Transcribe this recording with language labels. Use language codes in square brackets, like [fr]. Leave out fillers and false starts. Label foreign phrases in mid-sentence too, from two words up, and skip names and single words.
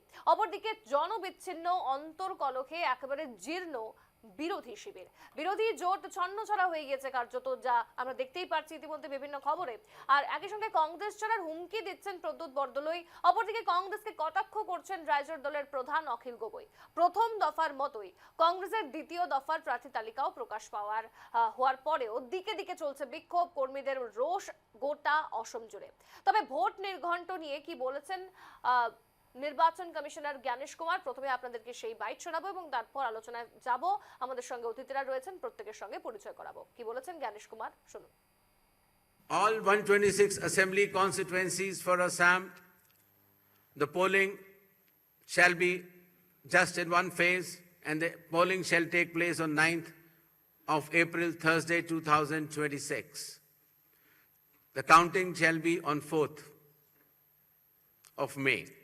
[bn] অপরদিকে জনবিচ্ছিন্ন অন্তর্কলহে একেবারে জীর্ণ বিরোধী শিবির, বিরোধী জোট ছন্নছাড়া হয়ে গিয়েছে কার্যত, যা আমরা দেখতেই পাচ্ছি ইতিমধ্যে বিভিন্ন খবরে। আর একই সঙ্গে কংগ্রেস ছাড়ার হুমকি দিচ্ছেন প্রদ্যুৎ বরদলৈ। অপরদিকে কংগ্রেসকে কটাক্ষ করছেন রাইজোর দলের প্রধান অখিল গগৈ। প্রথম দফার মতোই কংগ্রেসের দ্বিতীয় দফার প্রার্থী তালিকাও প্রকাশ হওয়ার পরেও দিকে দিকে চলছে বিক্ষোভ, কর্মীদের রোষ গোটা অসম জুড়ে। তবে ভোট নির্ঘণ্ট নিয়ে কি বলেছেন নির্বাচন কমিশনার জ্ঞানেশ কুমার, প্রথমে আপনাদেরকে সেই বাইট শোনাবো এবং তারপর আলোচনায় যাব। আমাদের সঙ্গে অতিথিরা রয়েছেন, প্রত্যেকের সঙ্গে পরিচয় করাবো। কি বলেছেন জ্ঞানেশ কুমার, শুনুন। [en] All 126 assembly constituencies for Assam, the polling shall be just in one phase, and the polling shall take place on 9th of April, Thursday, 2026. The counting shall be on 4th of May.